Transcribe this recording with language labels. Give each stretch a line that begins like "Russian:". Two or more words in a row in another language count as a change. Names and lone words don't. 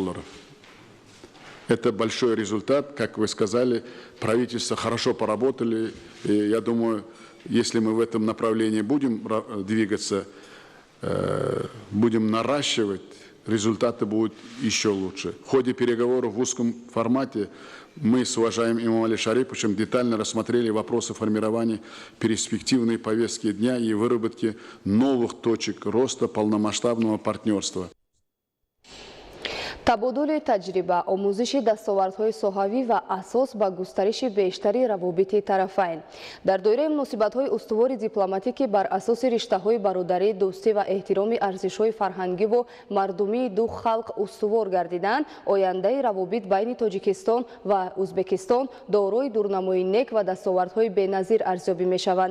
Russian: Это большой результат, как вы сказали, правительства хорошо поработали, и я думаю, если мы в этом направлении будем двигаться, будем наращивать, результаты будут еще лучше. В ходе переговоров в узком формате мы с уважаемым имамом Али Шариповичем детально рассмотрели вопросы формирования перспективной повестки дня и выработки новых точек роста полномасштабного партнерства.
Tajik: табодули таҷриба, омӯзиши дастовардҳои соҳавӣ ва асос ба густариши бештари равобити тарафайн. Дар доираи муносибатҳои устувори дипломатикӣ бар асоси риштаҳои бародарӣ, дӯстӣ ва эҳтироми арзишҳои фарҳангиву мардумии ду халқ устувор гардиданд, ояндаи равобит байни Тоҷикистон ва Узбекистон дорои дурнамои нек ва дастовардҳои беназир арзёбӣ мешаванд.